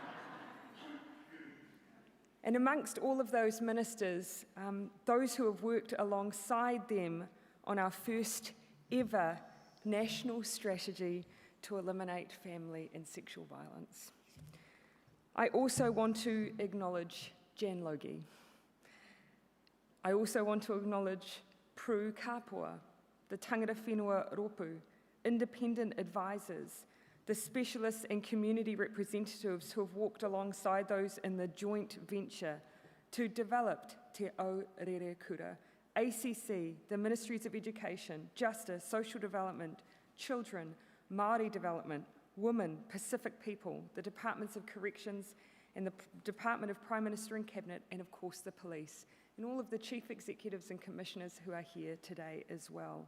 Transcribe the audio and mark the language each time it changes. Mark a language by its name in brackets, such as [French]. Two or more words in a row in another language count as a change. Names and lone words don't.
[English] And amongst all of those ministers, those who have worked alongside them on our first ever national strategy to eliminate family and sexual violence. I also want to acknowledge Jan Logie. I also want to acknowledge Pru Kapua, the [Māori] tangata whenua ropu, [English] independent advisors, the specialists and community representatives who have walked alongside those in the joint venture to develop Te Aorerekura, ACC, the Ministries of Education, Justice, Social Development, Children, Māori Development, Women, Pacific People, the Departments of Corrections and the Department of Prime Minister and Cabinet, and of course the police, and all of the chief executives and commissioners who are here today as well.